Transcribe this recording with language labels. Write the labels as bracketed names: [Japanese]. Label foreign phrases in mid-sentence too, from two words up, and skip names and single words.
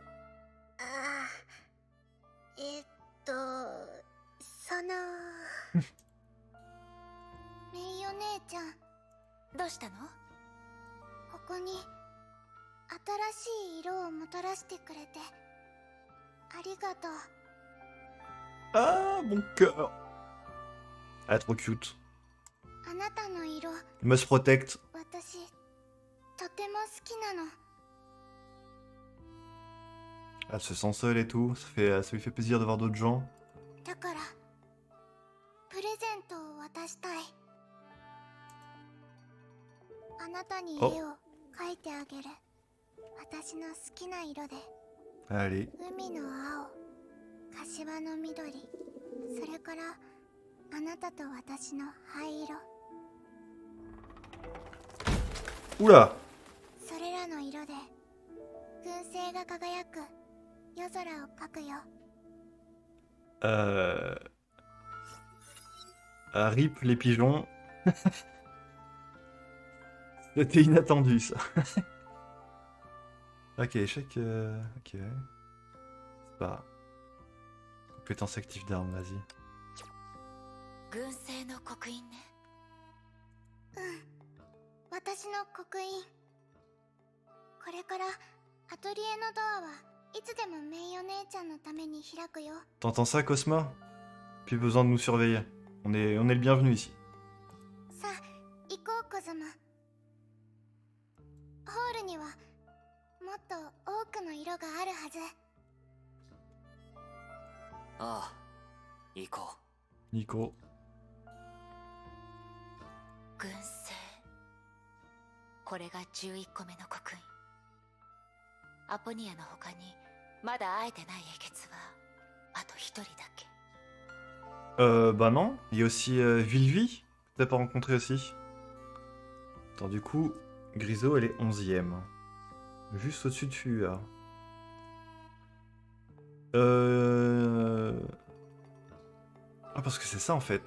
[Japanese] メイお姉ちゃん、どうしたの？ここに新しい色をもたらしてくれてありがとう。 [French] Ah, mon cœur. Ah, trop cute. [Japanese] あなたの色、 [English] Must protect. [Japanese] 私とても好きなの。 [French] Elle se sent seule et tout. Ça lui fait plaisir de voir d'autres gens. [Japanese] だからプレゼントを渡したい。あなたに絵を描いてあげる。私の好きな色で。 [French] Allez. [Japanese] 海の青、柏の緑、それからあなたと私の灰色。 [French] Oula. [Japanese] それらの色で燻製が輝く夜空を描くよ。 [French] Euh... RIP les pigeons. C'était inattendu ça. Ok, échec. Ok. C'est pas. Compétence active d'armes, vas-y. [Japanese] 軍政の刻印ね。私の刻印。これからアトリエのドアはいつでもメイお姉ちゃんのために開くよ。 [French] T'entends ça, Cosma? Plus besoin de nous surveiller. On est le bienvenu ici. [Japanese] さあ行こうコズマ。ホールにはもっと多くの色があるはず。ああ、行こ Nico. 軍政。これが11個目の刻印。アポニアの他にまだ会えてない英傑はあと一人だけ。 [French] Bah non. Il y a aussi Vilvi. T'as pas rencontré aussi. Attends, du coup, Griso, elle est 11ème. Juste au-dessus de Fua. Ah, parce que c'est ça en fait.